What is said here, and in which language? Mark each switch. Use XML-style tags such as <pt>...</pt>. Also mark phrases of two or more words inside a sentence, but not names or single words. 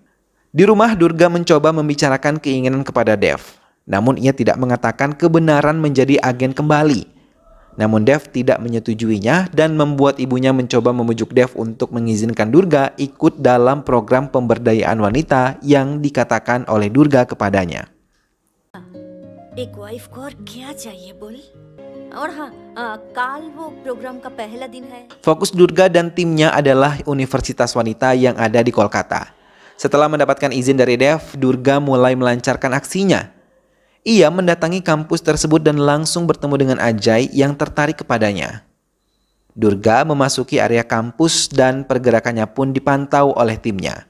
<id>Di rumah Durga mencoba membicarakan keinginan kepada Dev. Namun ia tidak mengatakan kebenaran menjadi agen kembali. Namun Dev tidak menyetujuinya dan membuat ibunya mencoba membujuk Dev untuk mengizinkan Durga ikut dalam program pemberdayaan wanita yang dikatakan oleh Durga kepadanya.</id> <hi>एक वाइफ को और क्या चाहिए बोल? और हाँ, कल वो program का पहला दिन है.</hi> <id>Fokus Durga dan timnya adalah universitas wanita yang ada di Kolkata. Setelah mendapatkan izin dari Dev, Durga mulai melancarkan aksinya. Ia mendatangi kampus tersebut dan langsung bertemu dengan Ajay yang tertarik kepadanya. Durga memasuki area kampus dan pergerakannya pun dipantau oleh timnya.</id>